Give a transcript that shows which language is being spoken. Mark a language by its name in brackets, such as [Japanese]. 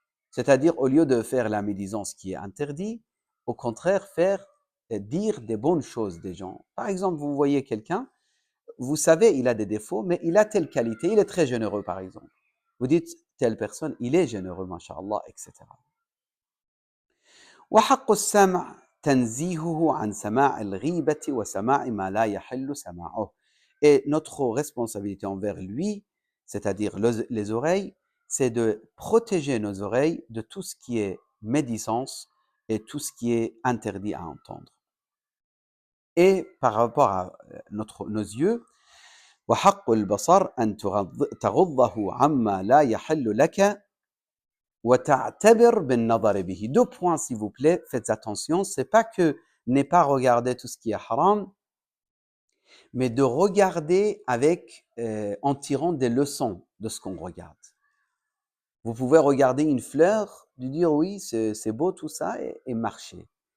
[French] C'est-à-dire, au lieu de faire la médisance qui est interdit, au contraire, faire dire des bonnes choses des gens. Par exemple, vous voyez quelqu'un, vous savez, il a des défauts, mais il a telle qualité, il est très généreux, par exemple. Vous dites, telle personne, il est généreux, masha'Allah, etc. [Arabic] وحق السمع تنزيهه عن سماع الغيبة وسماع ما لا يحل سماعه. [French] Et notre responsabilité envers lui, c'est-à-dire les oreilles, c'est de protéger nos oreilles de tout ce qui est médisance et tout ce qui est interdit à entendre. Et par rapport à nos yeux, [Arabic] وحق البصر أن تغضه عما لا يحل لك وتعتبر بالنظر به. [French] Deux points s'il vous plaît, faites attention, c'est pas que ne pas regarder tout ce qui est haram, mais de regarder avec, en tirant des leçons de ce qu'on regarde. Vous pouvez regarder une fleur, de dire oui, c'est beau tout ça et marcher.